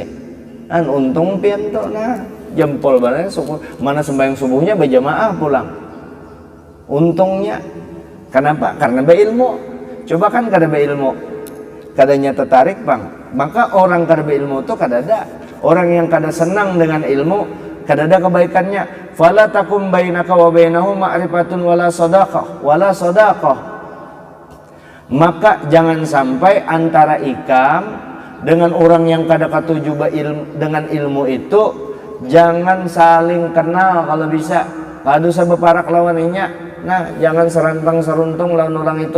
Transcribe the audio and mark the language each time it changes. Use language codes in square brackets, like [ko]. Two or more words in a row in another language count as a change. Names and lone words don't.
[bjn] Untung pian tuh nah jempol banget mana sembahyang subuhnya berjamaah pulang. Untungnya. Kenapa? Karena berilmu. Coba kan kada berilmu, kadanya tertarik bang. Maka orang kada berilmu tuh kada ada. Orang yang kada senang dengan ilmu, kada ada kebaikannya. [ar] فلا تكن بينك وبينه معرفة ولا صداقة. [bjn] Maka jangan sampai antara ikam dengan orang yang kada katuju dengan ilmu itu, jangan saling kenal kalau bisa. Kada usah beparak lawannya. Nah, jangan serantang seruntung lawan orang itu.